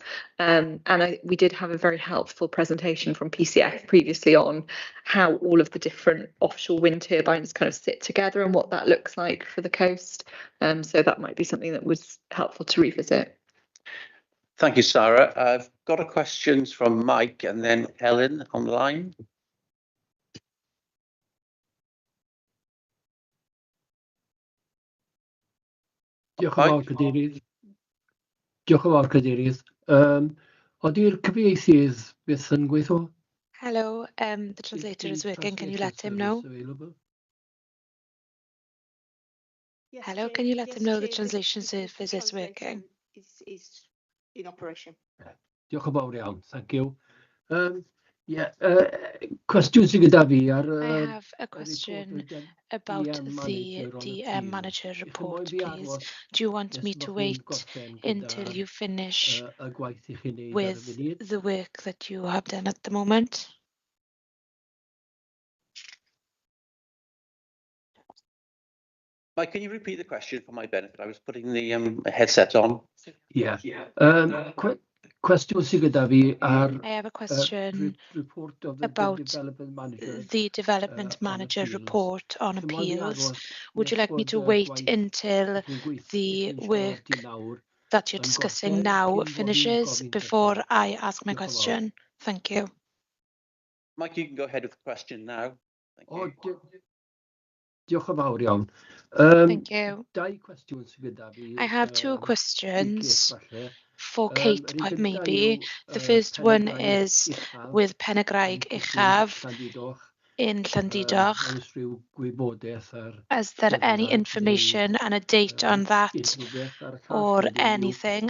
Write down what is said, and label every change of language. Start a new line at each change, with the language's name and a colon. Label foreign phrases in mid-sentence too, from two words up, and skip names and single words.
English: And we did have a very helpful presentation from PCF previously on how all of the different offshore wind turbines kind of sit together and what that looks like for the coast. So that might be something that was helpful to revisit. Thank you, Sarah. I've got a questions from Mike and then Helen online.
Welsh: Diolch yn fawr, Cadeirydd. Diolch yn fawr, Cadeirydd. Ydy'r cyfieithydd beth yn gweithio?
English: Hello, the translator is working. Can you let him know? Hello, can you let him know the translation service is working? Is in operation.
Welsh: Diolch yn fawr iawn,
English: thank you.
Welsh: Cwestiwn sydd gyda fi ar...
English: I have a question about the DM manager report, please. Do you want me to wait until you finish with the work that you have done at the moment? Mike, can you repeat the question for my benefit? I was putting the headset on. Yeah.
Welsh: Cwestiwn sydd gyda fi ar...
English: I have a question about the development manager report on appeals. Would you like me to wait until the work that you're discussing now finishes before I ask my question? Thank you. Mike, you can go ahead with the question now. Thank you.
Welsh: Diolch yn fawr iawn.
English: Thank you. I have two questions for Kate, maybe. The first one is with Penygraig Uchaf in Llandudno. Is there any information and a date on that or anything?